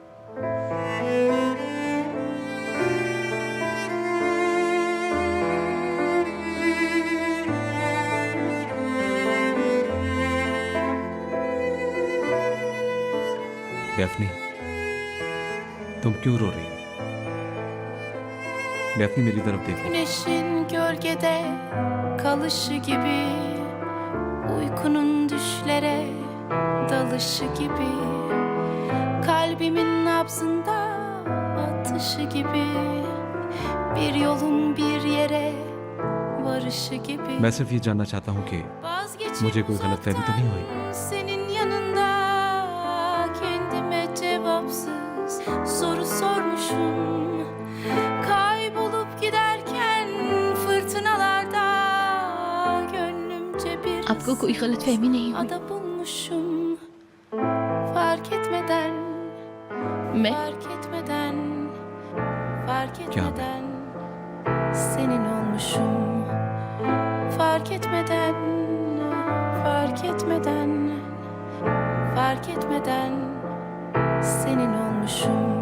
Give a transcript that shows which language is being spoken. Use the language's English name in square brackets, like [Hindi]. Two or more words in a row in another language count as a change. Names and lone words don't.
[Hindi] डेफनी, तुम क्यों रो रही हो? डेफनी मेरी तरफ देखो। [Turkish] Güneşin gölgede kalışı gibi, uykunun düşlere dalışı gibi, kalbimin nabzında atışı gibi, bir yolun bir yere varışı gibi. [Hindi] मैं सिर्फ ये जानना चाहता हूँ कि मुझे कोई गलतफहमी तो नहीं हुई? [Turkish] Senin yanında kendime cevapsız soru sormuşum. Kaybolup giderken fırtınalarda gönlümce bir [Hindi] आपको कोई गलतफहमी नहीं हुई? [Turkish] ada bulmuşum. Fark etmeden [Hindi] मैं [Turkish] fark etmeden fark [Hindi] क्या? [Turkish] etmeden senin olmuşum. Fark etmeden fark etmeden fark etmeden senin olmuşum.